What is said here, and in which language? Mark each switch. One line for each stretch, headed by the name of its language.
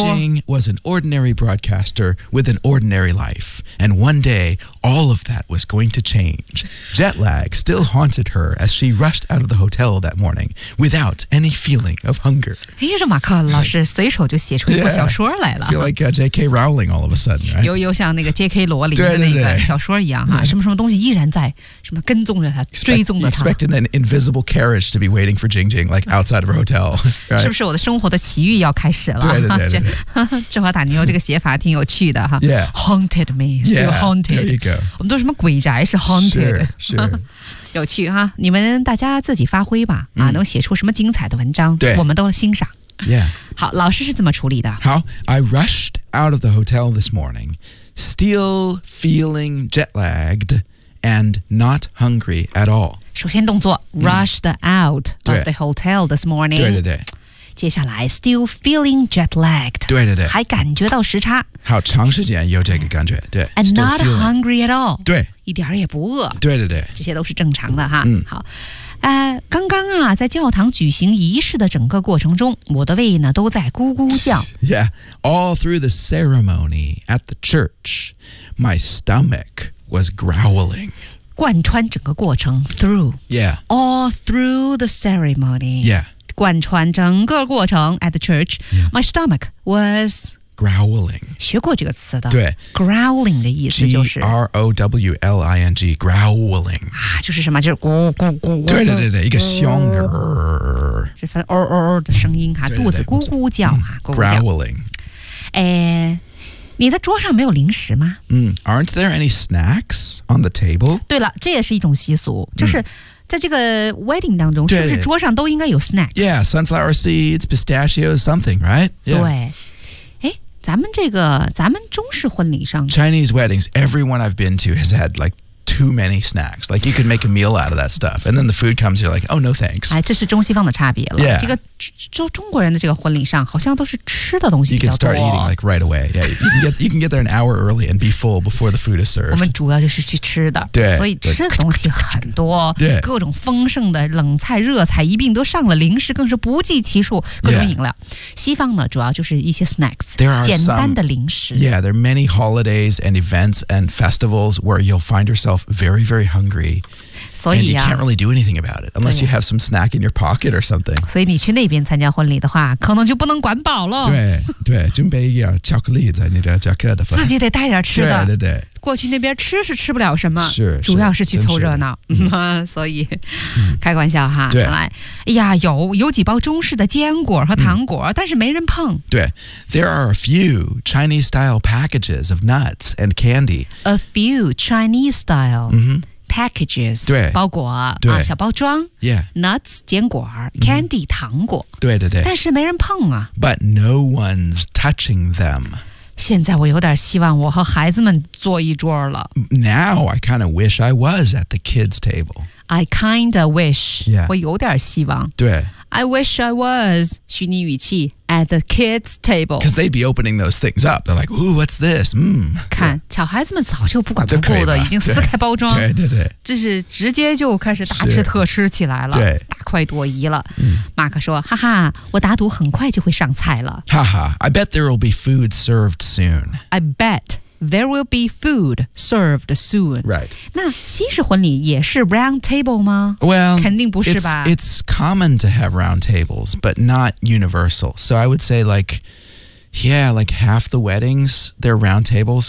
English: Jing Jing was an ordinary broadcaster with an ordinary life, and one day, all of that was going to change. Jet lag still haunted her as she rushed out of the hotel that morning without any feeling of hunger.
Chinese: 哎，这马克老师随手就写出一部小说来了。
English: Yeah, feel like、J.K. Rowling all of a sudden, right?
Chinese: 又像那个 J.K. 罗琳的那个小说一样哈。什么什么东西依然在什么跟踪着他追踪着他
English: expecting an invisible carriage to be waiting for Jing Jing like outside of her hotel、right?
Chinese: 是不是我的生活的奇遇要开始了对对对对芝华塔尼欧这个写法挺有趣的哈
English: yeah haunted me still haunted yeah, there you go
Chinese: 我们都什么鬼宅是 haunted
English: sure, sure.
Chinese: 有趣哈你们大家自己发挥吧、啊、能写出什么精彩的文章对我们都欣赏
English: yeah
Chinese: 好老师是怎么处理的
English: 好 I rushed out of the hotel this morningStill feeling jet-lagged and not hungry at all.
Chinese: 首先动作
English: rushed out of the hotel this morning.
Chinese: 对对对。接下来
English: still feeling jet-lagged.
Chinese: 对对对。还感觉到时差。好长时间有这个感觉。对。
English: And not hungry at all.
Chinese: 对。一点也不饿。对对对。这些都是正常的哈。嗯。好。刚刚啊，在教堂举行仪式的整个过程中，我的胃呢都在咕咕叫。
English: Yeah, all through the ceremony at the church, my stomach was growling.
Chinese: 贯穿整个过程 through.
English: Yeah. All through the ceremony. Yeah.
Chinese: 贯穿整个过程
English: at the church,、 yeah. my stomach was growling.
Chinese: 学过这个词的。对。 Growling 的意思就是。
English: G-R-O-W-L-I-N-G, growling.
Chinese: 啊就是什么就是咕咕咕咕。对对对对一个胸。是分哦哦的声音哈肚子咕咕叫哈。
English: Growling.
Chinese: 哎你的桌上没有零食吗
English: Aren't there any snacks on the table?
Chinese: 对了这也是一种习俗就是。在这个 wedding 当中是不是桌上都应该有 snacks?
English: Yeah, sunflower seeds, pistachios, something, right?
Chinese: 对。咱们中式婚礼上
English: Chinese weddings, everyone I've been to has had like too many snacks. Like you could make a meal out of that stuff. And then the food comes, you're like, oh, no thanks.
Chinese: 哎，这是中西方的差别了。
English: Yeah.
Chinese: 这个中国人的这个婚礼上好像都是吃的东西比较多。
English: You can start eating like right away. Yeah, you can get there an hour early and be full before the food is served.
Chinese: 我们主要就是去吃的。对。所以吃的东西很多。对。各种丰盛的冷菜热菜一并都上了零食更是不计其数各种饮料。
English: Yeah.
Chinese: 西方呢主要就是一些 snacks,
English: there are
Chinese: 简单的零食。
English: Yeah, there are many holidays and events and festivals where you'll find yourself very, very hungry.
Chinese: 所以啊、
English: and you can't really do anything about it unless you have some snack in your pocket or something.
Chinese: 所以你去那边参加婚礼的话可能就不能管饱了。对对准备一点巧克力在你的夹克的自己得带点吃的。对对对。过去那边吃是吃不了什么是主要是去凑热闹。所以、开玩笑哈。对。来哎呀有几包中式的坚果和糖果、但是没人碰。对。
English: There are a few Chinese-style packages of nuts and candy. A few Chinese-style. Mm-hmm.、 packages,
Chinese: 对包裹对、啊、小包装
English: yeah,
Chinese: nuts, 坚果 candy,、嗯、糖果对对对但是没人碰啊
English: But no one's touching them.
Chinese: 现在我有点希望我和孩子们坐一桌了
English: Now I kind of wish I was at the kids' table. I kind of wish,、 yeah.
Chinese: 我有点希望对
English: I wish I was,
Chinese: 虚拟语气
English: at the kids' table. Because they'd be opening those things up. They're like, ooh, what's this?、Mm. 看、yeah.
Chinese: 小孩子们早就不管不顾的已经撕开包装。对对对。这是直接就开始大吃特吃起来了。对。大快朵颐了。马克说哈哈我打赌很快就会上菜了。
English: 哈哈 I bet there will be food served soon. I bet. There will be food served soon. Right.
Chinese: 那西式婚礼也是 round table 吗
English: Well,
Chinese: 肯定不是吧
English: it's common to have round tables, but not universal. So I would say like, yeah, like half the weddings, they're round tables.